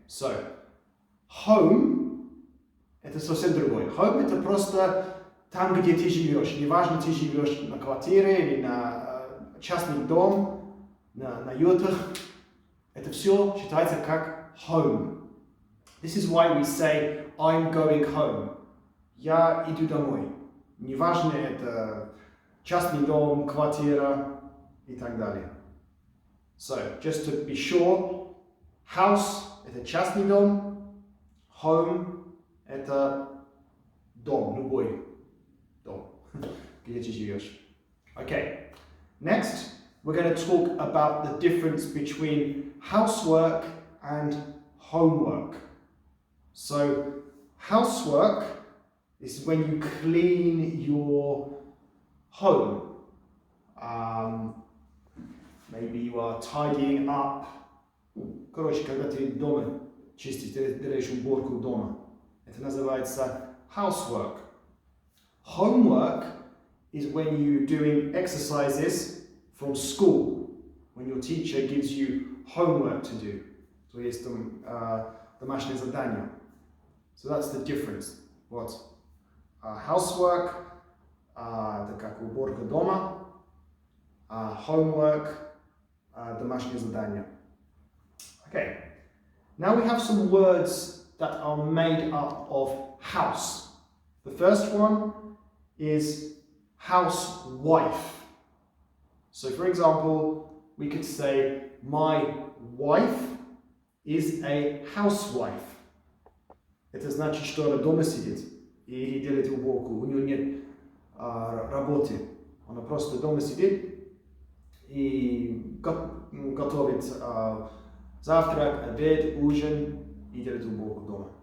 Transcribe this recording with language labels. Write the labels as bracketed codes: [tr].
[ru] So, home это совсем другое. Home это просто там, где ты живешь. Неважно, ты живешь на квартире или на частный дом, на ютах. Это все считается как home. [en] This is why we say I'm going home. [ru] Я иду домой. Неважно, это частный дом, квартира и так далее. [en] So, just to be sure, [ru] house это частный дом, home это дом, любой дом, где ты живешь. [en] Okay, next we're going to talk about the difference between housework and homework. So, housework is when you clean your home. Maybe you are tidying up. [ru] Короче, когда ты дома чистишь, ты делаешь уборку дома. Это называется housework. [en] Homework is when you're doing exercises from school, when your teacher gives you homework to do. [ru] То есть домашнее задание. [en] So that's the difference. [ru] Вот. Housework это как уборка дома, homework домашнее задание. [en] Okay. Now we have some words that are made up of house. The first one is housewife. So for example, we could say, my wife is a housewife. [ru] Это значит, что она дома сидит и делает уборку. У нее нет работы. Она просто дома сидит и готовит завтрак, обед, ужин и делает уборку дома.